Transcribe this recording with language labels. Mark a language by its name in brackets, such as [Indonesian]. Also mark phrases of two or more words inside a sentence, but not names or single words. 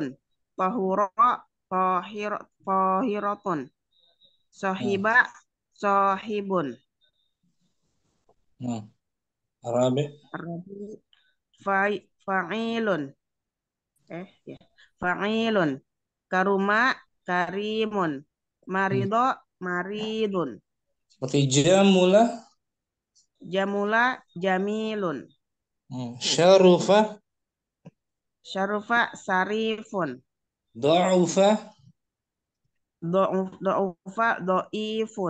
[Arabic] طهرت طاهرة. صحب صاحب. Arabi فاعل فاعل. كرم كريم. مرض مريض. [Indonesian] seperti jamula [Arabic] جمل جميل. syarufa شرف شريف. dha'ufa ضعف ضعيف.